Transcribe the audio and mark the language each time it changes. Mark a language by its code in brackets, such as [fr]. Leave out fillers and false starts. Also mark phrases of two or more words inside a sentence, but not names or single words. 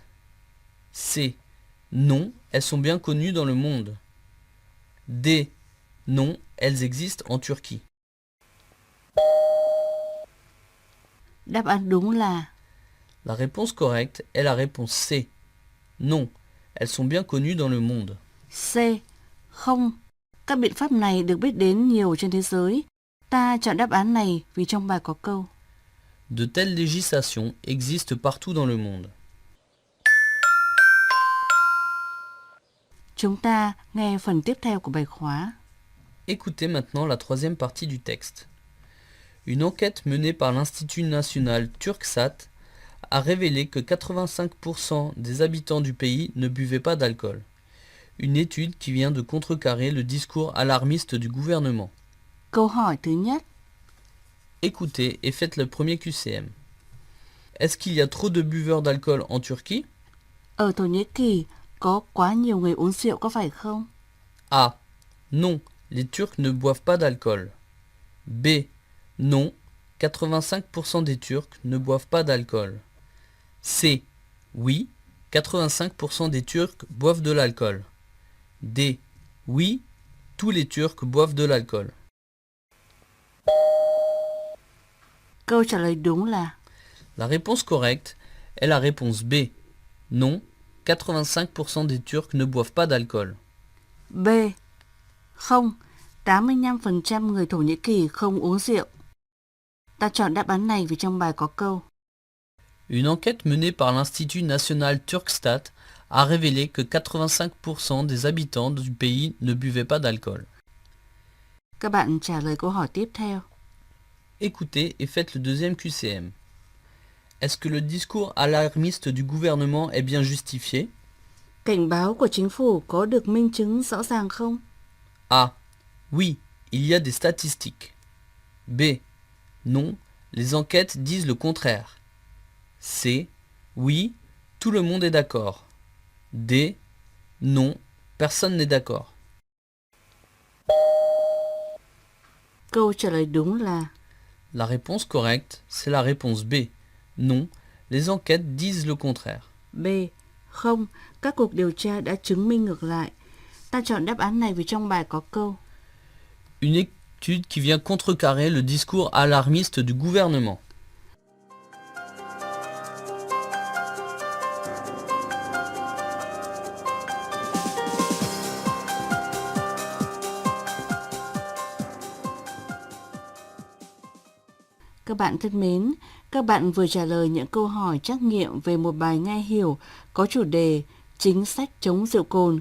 [fr] C. Non, elles sont bien connues dans le monde. D. Non, elles existent en Turquie. [vi] Đáp án đúng là [fr] La réponse correcte est la réponse C. Non, elles sont bien connues dans le monde. [vi] C. Không. Các biện pháp này được biết đến nhiều trên thế giới. Ta chọn đáp án này vì trong bài có câu [fr] De telles législations existent partout dans le monde. [vi] Chúng ta nghe phần tiếp theo của bài khóa. [fr] Écoutez maintenant la troisième partie du texte. Une enquête menée par l'Institut national Turcsat a révélé que 85% des habitants du pays ne buvaient pas d'alcool. Une étude qui vient de contrecarrer le discours alarmiste du gouvernement. [vi] Câu hỏi thứ nhất. [fr] Écoutez et faites le premier QCM. Est-ce qu'il y a trop de buveurs d'alcool en Turquie? [vi] Ở Thổ Nhĩ Kỳ có quá nhiều người uống rượu có phải không? [fr] A. Non, les Turcs ne boivent pas d'alcool. B. Non, 85% des Turcs ne boivent pas d'alcool. C. Oui, 85% des Turcs boivent de l'alcool. D. Oui, tous les Turcs boivent de l'alcool. [vi] Câu trả lời đúng là [fr] La réponse correcte est la réponse B. Non, 85% des Turcs ne boivent pas d'alcool. [vi] B. Không, 85% người Thổ Nhĩ Kỳ không uống rượu. Ta chọn đáp án này vì trong bài có câu [fr] Une enquête menée par l'Institut national Turkstat a révélé que 85% des habitants du pays ne buvaient pas d'alcool. [vi] Các bạn trả lời câu hỏi tiếp theo. [fr] Écoutez et faites le deuxième QCM. Est-ce que le discours alarmiste du gouvernement est bien justifié? [vi] Cảnh báo của chính phủ có được minh chứng rõ ràng không? [fr] A. Oui, il y a des statistiques. B. Non, les enquêtes disent le contraire. C. Oui, tout le monde est d'accord. D. Non, personne n'est d'accord. [vi] Câu trả lời đúng là [fr] La réponse correcte, c'est la réponse B. Non, les enquêtes disent le contraire. [vi] B. Không, các cuộc điều tra đã chứng minh ngược lại. Ta chọn đáp án này vì trong bài có câu [fr] Une étude qui vient contrecarrer le discours alarmiste du gouvernement. [vi] Các bạn thân mến, các bạn vừa trả lời những câu hỏi trắc nghiệm về một bài nghe hiểu có chủ đề Chính sách chống rượu cồn.